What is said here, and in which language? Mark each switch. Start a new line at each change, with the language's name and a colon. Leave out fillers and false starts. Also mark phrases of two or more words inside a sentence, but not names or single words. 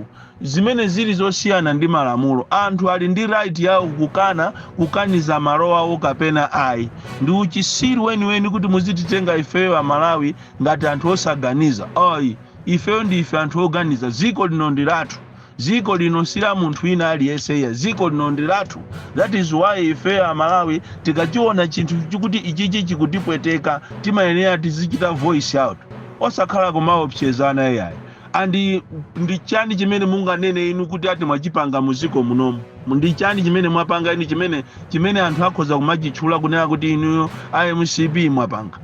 Nyanja: Zimene zili zosiyana ndi malamulo. Anthu ali ndi right yawo kukaniza malo awo kapena ayi. Ndi uchisiru weniweni kuti muzititenga ifeyo Malawi ngati anthu osaganiza. Oyi ifeyo ndi ife anthu oganiza. Ziko lino ndi lathu. Ziko lino sila munthu wina aliyense. Ziko lino ndi lathu.
English: That is why
Nyanja: ifeyo Malawi tikachiona chinthu chikuti ichichi chikutipweteka timayenera tizichita
English: voice out
Nyanja: osakhala kumaopsezana yayi. Andi ndi chani chimene munganene inu kuti ati mwachipanga muziko munomu? Ndi chani chimene mwapanga inu chimene anthu akhoza kumachitchula kunena kuti inuyo IMCP mwapanga?